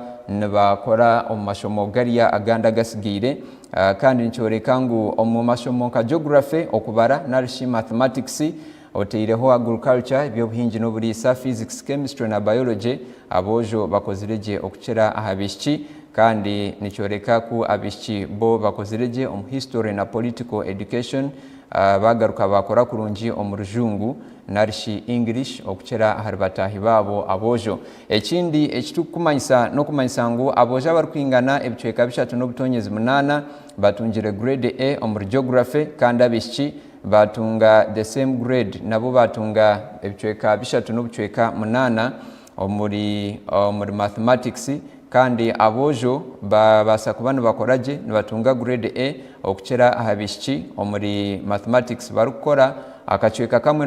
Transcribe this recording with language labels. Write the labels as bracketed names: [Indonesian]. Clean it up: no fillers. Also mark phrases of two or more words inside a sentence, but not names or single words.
[Nyankole] nibakora omu mashomo gariya aganda gasigire kandi nikyoreka ngu omu mashomo nka geography okubara narishi mathematics oteireho agriculture ebyobuhingi n'oburiisa [English] physics chemistry [Nyankole] na biology abojo bakoziregye okukira ahabishiki kandi nikyoreka ku abishiki bo bakoziregye omu history na [English] political education [Nyankole] bagaruka bakora kurungi omu rujungu narishi English okukira haribatahi babo abojo. Ekindi ekitukumanyisa nokumanyisa ngu abojo abarukwingana ebicweka bishatu n'obutonyezi 8 batungire [English] grade A [Nyankole] omu geography kandi abishiki batunga [English] the same grade [Nyankole] nabo batunga ebicweka bishatu n'obutweka 8 omuri mathematics kandi abojo babasa kuba nibakoraje nibatunga [English] grade A [Nyankole] okukira ahabishiki omuri mathematics barukora akacweka kamwe